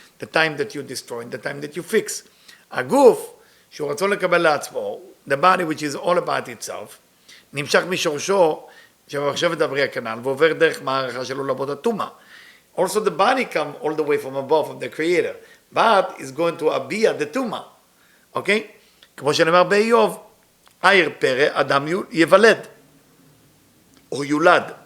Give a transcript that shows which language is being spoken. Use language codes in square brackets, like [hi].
[en] The time that you destroy, the time that you fix. [he] הגוף, שהוא רצון לקבל לעצמו, [en] the body which is all about itself, [he] נמשך משורשו שבמחשבת הבריאה כנ"ל, ועובר דרך מערכה של עולמות הטומאה. [en] Also the body come all the way from above, from the creator, but is going to אביה the טומאה. [he] אוקיי? כמו שנאמר באיוב, עיר פרא, אדם יוולד, או יולד.